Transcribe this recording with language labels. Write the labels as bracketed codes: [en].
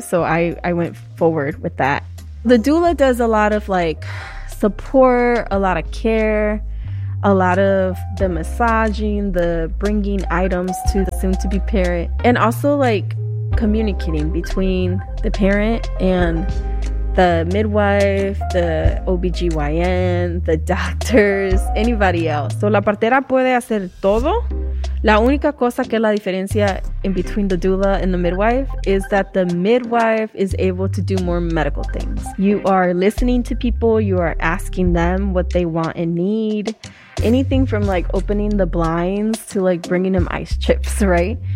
[en] So I went forward with that. The doula does a lot of like support, a lot of care, a lot of the massaging, the bringing items to the soon to be parent, and also like communicating between the parent and the midwife, the OBGYN, the doctors, anybody else. [es] So la partera puede hacer todo. La única cosa que la diferencia [en] in between the doula and the midwife is that the midwife is able to do more medical things. You are listening to people. You are asking them what they want and need. Anything from like opening the blinds to like bringing them ice chips, right?